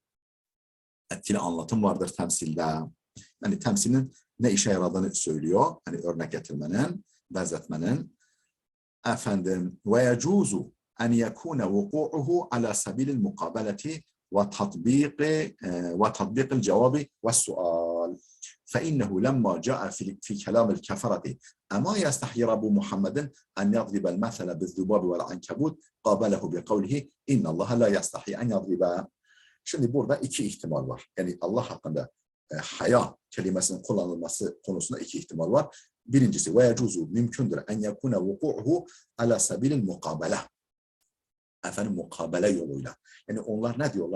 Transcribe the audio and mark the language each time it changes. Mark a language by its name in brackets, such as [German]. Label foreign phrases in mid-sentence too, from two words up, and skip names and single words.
[Turkish] Etkili anlatım vardır temsilde. Yani temsilin ne işe yaradığını söylüyor. Hani örnek getirmenin, benzetmenin. Efendim [Arabic] ويجوز أن يكون وقوعه على سبيل المقابلة وتطبيق الجواب والسؤال. فإنه لما جاء في كلام الكفرة أما يستحي رب محمد أن يضرب المثل بالذباب والعنكبوت قابله بقوله إن الله لا يستحي أن يضرب. [Turkish] Şimdi burada iki ihtimal var. Yani Allah hakkında haya kelimesinin kullanılması konusunda iki ihtimal var. Birincisi [Arabic] ويجوز [Turkish] mümkündür [Arabic] أن يكون وقوعه على سبيل المقابلة. [Turkish] Efendim mukabele yoluyla. Yani onlar ne diyorlar?